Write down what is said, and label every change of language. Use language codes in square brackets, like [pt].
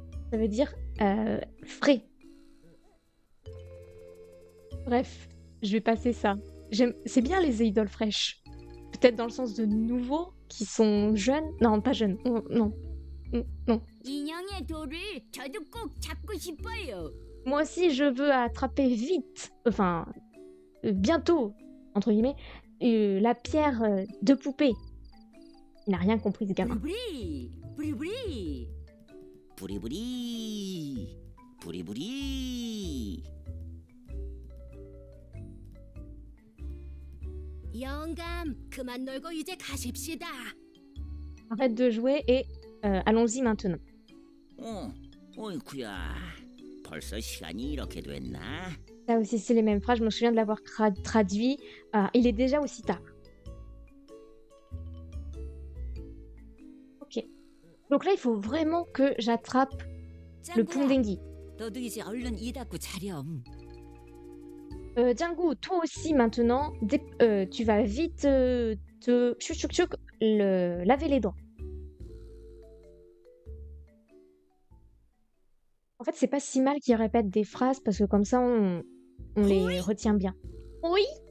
[fr] Ça veut dire frais. Bref, je vais passer ça. C'est bien les idoles fraîches. Peut-être dans le sens de nouveaux qui sont jeunes. Non, pas jeunes. Non. Non. [ko] 인형의 돌을 저도 꼭 잡고 싶어요. [fr] Moi aussi, je veux attraper vite, enfin, bientôt, entre guillemets, la pierre de poupée. Il n'a rien compris, ce gamin. [ko] 부리부리 부리부리. 부리부리 부리부리. 영감, 그만 놀고 이제 가십시다. [fr] Arrête de jouer et allons-y maintenant. [ko] 어이쿠야. 벌써 시간이 이렇게 됐나? [fr] Là aussi, c'est les mêmes phrases. Je me souviens de l'avoir traduit. Il est déjà aussi tard. Ok. Donc là, il faut vraiment que j'attrape le Pondengui. [ko] 너도 이제 얼른 이 닫고 자렴. [fr] Django, toi aussi maintenant, tu vas vite te chouc laver les dents. En fait, c'est pas si mal qu'ils répètent des phrases parce que comme ça, on les retient bien. Oui.